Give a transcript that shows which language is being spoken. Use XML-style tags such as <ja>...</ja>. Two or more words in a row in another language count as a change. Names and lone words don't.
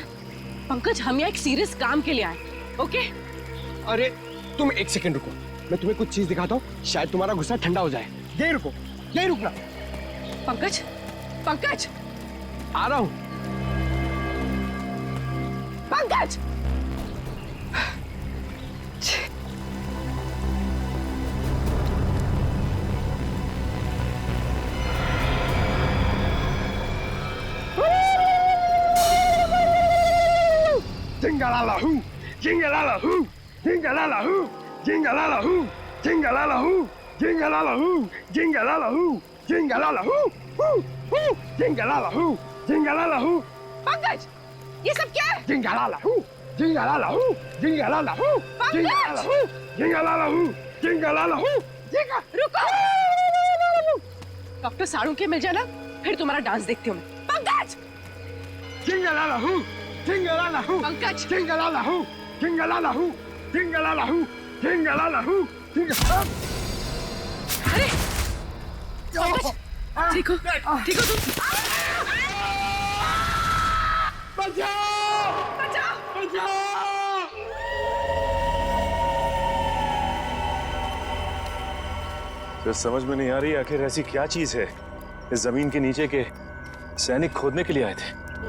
<hi>पंकज, हम यहाँ एक सीरियस काम के लिए आए, ओके? अरे तुम एक सेकंड रुको, मैं तुम्हें कुछ चीज दिखाता हूँ, शायद तुम्हारा गुस्सा ठंडा हो जाए। यही रुको, यही रुकना। पंकज, पंकज, आ रहा हूँ। पंकज! Jingle-la-la-hoo, jingle-la-la-hoo, jingle-la-la-hoo, jingle-la-la-hoo, jingle-la-la-hoo, jingle-la-la-hoo, jingle-la-la-hoo, jingle-la-la-hoo, hoo, hoo, jingle-la-la-hoo, jingle-la-la-hoo, पंकज, ये सब क्या है? jingle-la-la-hoo, jingle-la-la-hoo, jingle-la-la-hoo, jingle-la-la-hoo, jingle-la-la-hoo, jingle-la-la-hoo, jingle- रुको! डॉक्टर साड़ू के मिल जाना, फिर तुम्हारा डांस देखती हूँ मैं। पंकज! Jingle-la-la-hoo, jingle-la-la-hoo, पंकज! jingle-la-la-hoo, jingle-la-la-hoo, jingle-la-la-hoo, jingle-la-la-hoo, jingle- अरे! पंकज, ठीक हो? ठीक हो तुम? तो समझ में नहीं आ रही आखिर ऐसी क्या चीज है इस जमीन के नीचे के सैनिक खोदने के लिए आए थे।</hi>